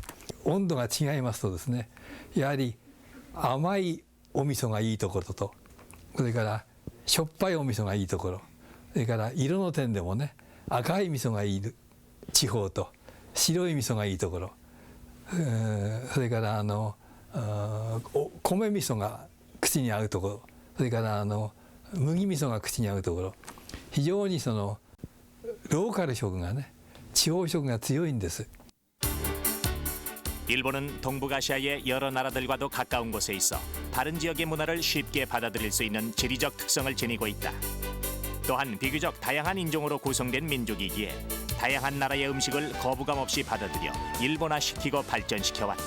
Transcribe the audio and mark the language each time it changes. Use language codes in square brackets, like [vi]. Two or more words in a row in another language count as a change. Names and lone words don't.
[ja] 温度が違いますとですね、やはり 甘いお味噌がいいところと、それからしょっぱいお味噌がいいところ、それから色の点でもね、赤い味噌がいい地方と白い味噌がいいところ、それから米味噌が口に合うところ、それから麦味噌が口に合うところ、非常にそのローカル色がね、地方色が強いんです。 [ko] 일본은 동북아시아의 여러 나라들과도 가까운 곳에 있어 다른 지역의 문화를 쉽게 받아들일 수 있는 지리적 특성을 지니고 있다. 또한 비교적 다양한 인종으로 구성된 민족이기에 다양한 나라의 음식을 거부감 없이 받아들여 일본화시키고 발전시켜왔다.